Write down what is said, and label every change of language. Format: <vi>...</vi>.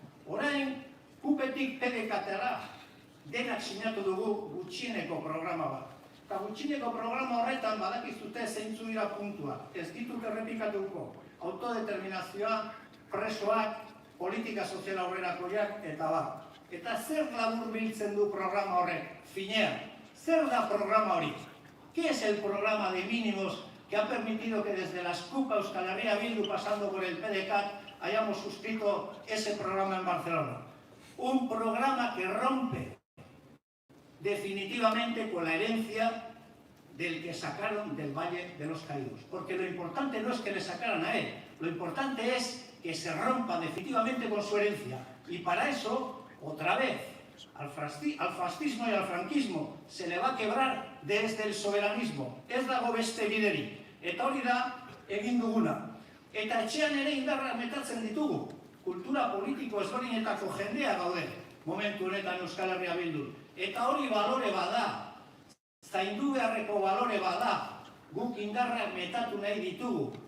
<eu>Orain, kupetik PDK-tara denak sinatu dugu gutxieneko programa bat. Eta gutxieneko programa horretan badakizute zeintzu dira puntua. Ez ditut errepikatuko. Autodeterminazioa, presoak, politika sozial aurrerakoiak eta bat. Eta zer labur biltzen du programa horrek? Finean, zer da programa hori?</eu> <es>¿Qué es el programa de mínimos que ha permitido que desde la SCUP a Euskal Herria Bildu, pasando por el PDCAT, hayamos suscrito ese programa en Barcelona? Un programa que rompe definitivamente con la herencia del que sacaron del Valle de los Caídos. Porque lo importante no es que le sacaran a él, lo importante es que se rompa definitivamente con su herencia. Y para eso, otra vez, al fascismo y al franquismo se le va a quebrar desde el soberanismo.</es> <eu>Ez dago beste biderik. Eta hori da egin duguna. Eta etxean ere indarrak metatzen ditugu. Kultura politiko ezberdinetako jendea gaude momentu honetan Euskal Herria Bildu. Eta hori balore bada, zaindu beharreko balore bada, guk indarrak metatu nahi ditugu.</eu>